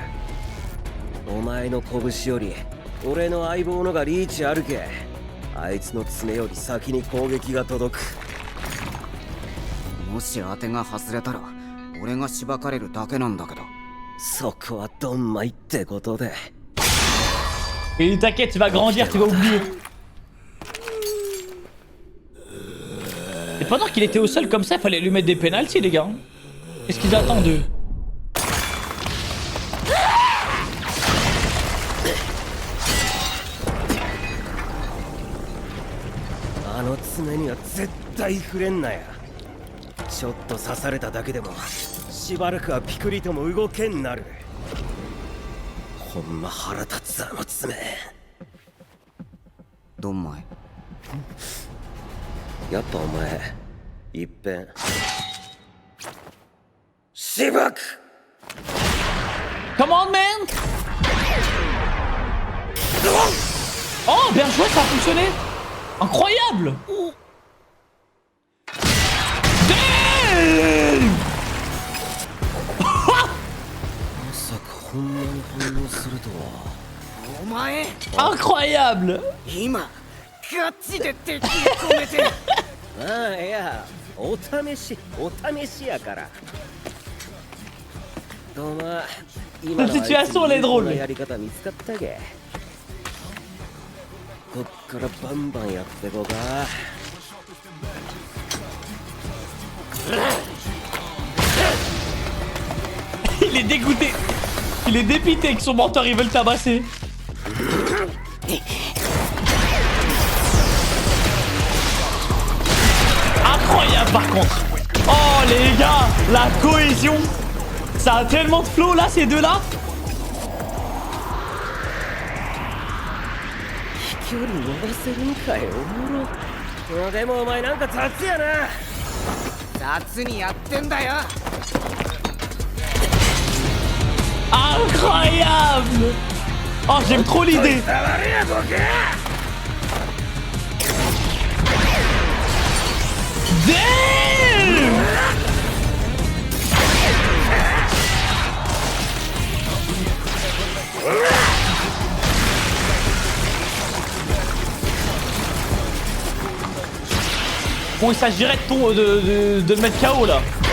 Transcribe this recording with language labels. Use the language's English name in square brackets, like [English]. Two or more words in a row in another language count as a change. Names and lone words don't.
[Japanese] お前の拳より俺の相棒のがリーチあるけ。あいつの爪より先に攻撃が届く。もし当てが外れたら俺がしばかれるだけなんだけど。そこはドンマイってことで。 [French] Et t'inquiète, tu vas grandir, tu vas oublier. Et pendant qu'il était au sol comme ça, il fallait lui mettre des pénaltys, les gars. Qu'est-ce qu'ils attendent d'eux? [Japanese] あの爪には絶対触れんなや。ちょっと刺されただけでもしばらくはピクリとも動けんなる。ほんま腹立つあの爪。ドンマイ。やっぱお前いっぺんしばく。 [English] Come on, man! [French] Oh, bien joué, ça a fonctionné! Incroyable! Damn! [Japanese] まさかほんまに反応するとは。お前 [French] Incroyable! [Japanese] 今ガチで敵に込めて。ああ、いや、お試しやから。どうも、今の [French] La situation, elle est drôle. [Japanese] やり方見つかったけ。こっからバンバンやってこうか。 [French] Il est dégoûté! Il est dépité que son mentor, ils veulent tabasser! Incroyable par contre! Oh les gars! La cohésion! Ça a tellement de flow là, ces deux-là! [Japanese] 距離伸ばせるんかよ、おもろ。でもお前なんか雑やな。雑にやってんだよ。 [French] Incroyable! Oh, j'aime trop l'idée! Damn! Bon, il s'agirait de le mettre KO là.